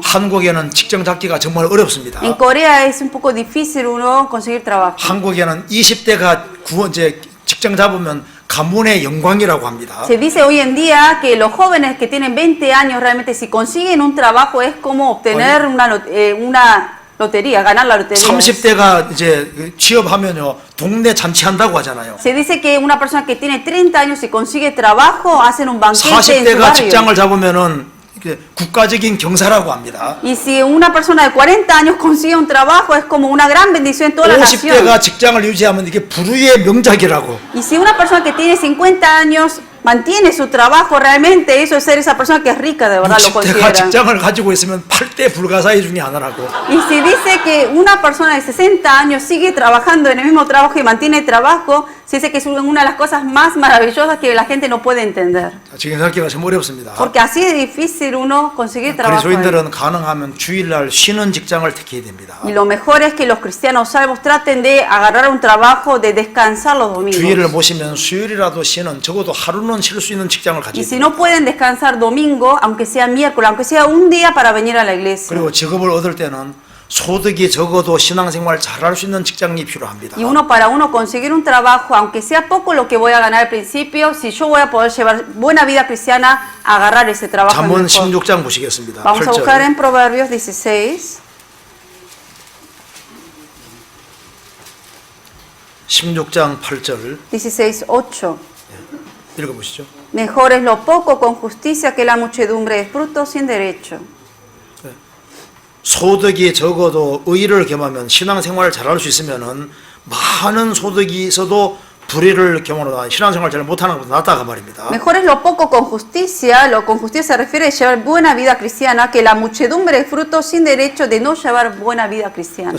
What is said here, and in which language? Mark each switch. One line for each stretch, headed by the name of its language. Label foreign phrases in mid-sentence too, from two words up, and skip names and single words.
Korean: 한국에는 직장 잡기가 정말 어렵습니다.
Spanish: En Corea es un poco difícil uno conseguir trabajo.
Korean: 한국에는 20대가 이제 직장 잡으면 가문의 영광이라고 합니다.
Spanish: Se dice hoy en día que los jóvenes que tienen 20 años realmente si consiguen un trabajo es como obtener una lotería, ganar la lotería.
Korean: 30대가 이제 취업하면요 동네 잔치한다고 하잖아요.
Spanish: Se dice que una persona que tiene 30 años y consigue trabajo hacen un banquete en su
Korean: 40대가
Spanish: barrio.
Korean: 직장을 잡으면은 이게 국가적인 경사라고 합니다.
Spanish: Y si una persona de 40 años consigue un trabajo es como una gran bendición en toda la nación.
Korean: 50대가 직장을 유지하면 이게 불후의 명작이라고.
Spanish: Y si una persona que tiene 50 años mantiene su trabajo, realmente eso es ser esa persona que es rica, de verdad lo
Korean: 60대가
Spanish: consideran.
Korean: 직장을 가지고 있으면 8대 불가사의 중에 하나라고.
Spanish: Y si dice que una persona de 60 años sigue trabajando en el mismo trabajo y mantiene trabajo, se dice que es una de las cosas más maravillosas que la gente no puede entender.
Korean: 직장 잡기가 참 어렵습니다.
Spanish: Porque así es difícil uno conseguir trabajo.
Korean: 그리스도인들은 가능하면 주일날 쉬는 직장을 택해야 됩니다.
Spanish: Y lo mejor es que los cristianos salvos traten de agarrar un trabajo, de descansar los
Korean: 주일을
Spanish: domingos.
Korean: 모시면 수요일이라도 쉬는 적어도 하루는 쉴 수 있는 직장을
Spanish: Y
Korean: 가져야
Spanish: si
Korean: 됩니다.
Spanish: no pueden descansar domingo, aunque sea miércoles, aunque sea un día para venir a la iglesia.
Korean: 그리고 직업을 얻을 때는 소득이 적어도 신앙생활 잘할 수 있는 직장이 필요합니다.
Spanish: Y para uno conseguir un trabajo, aunque sea poco lo que voy a ganar al principio, si yo voy a poder llevar buena vida cristiana, agarrar ese trabajo.
Korean: 잠언
Spanish: es mejor.
Korean: 16장 보시겠습니다.
Spanish: Vamos a buscar
Korean: 8절.
Spanish: en Proverbios 16.
Korean: 16장 8절
Spanish: 16, 8.
Korean: 읽어보시죠.
Spanish: Mejor es lo poco con justicia que la muchedumbre de frutos sin derecho.
Korean: 소득이 적어도 의를 겸하면 신앙생활을 잘할 수 있으면은 많은 소득이 있어도 불의를 겸하는 신앙생활 잘 못하는 것보다 낫다가 말입니다.
Spanish: Mejor es lo poco con justicia, lo con justicia se refiere a llevar buena vida cristiana, que la muchedumbre de frutos sin derecho de no llevar buena vida cristiana.